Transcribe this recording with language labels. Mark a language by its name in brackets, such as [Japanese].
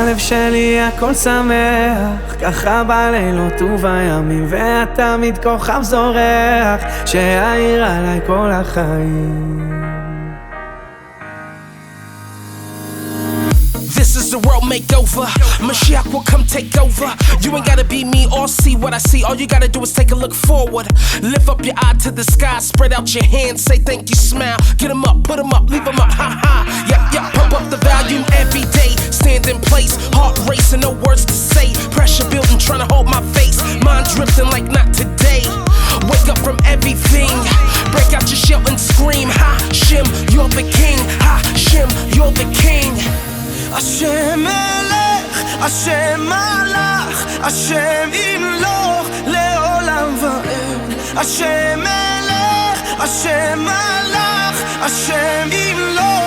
[Hebrew] שלי הכל שמח, ככה בלילות ובימים, ואתה תמיד כוכב זורח, שיעיר עליי כל החיים. [English] This is the world makeover. Mashiach will come take over. You ain't gotta be me or see what I see. All you gotta do is take a look forward. Lift up your eye to the sky. Spread out your hands. Say thank you, smile. Get them up, put them up, leave them up. Ha ha. Yeah. Pump up the volume every day. Stand in place. Heart racing, no words to say. Pressure building, trying to hold my face. Mind drifting like not today. Wake up from everything. Break out your shell and scream. Ha, Shim, you're the king. Ha, Shim, you're the king. [Hebrew] השם מלך, השם מלך, השם ימלוך לעולם ועד. השם מלך, השם מלך, השם ימלוך.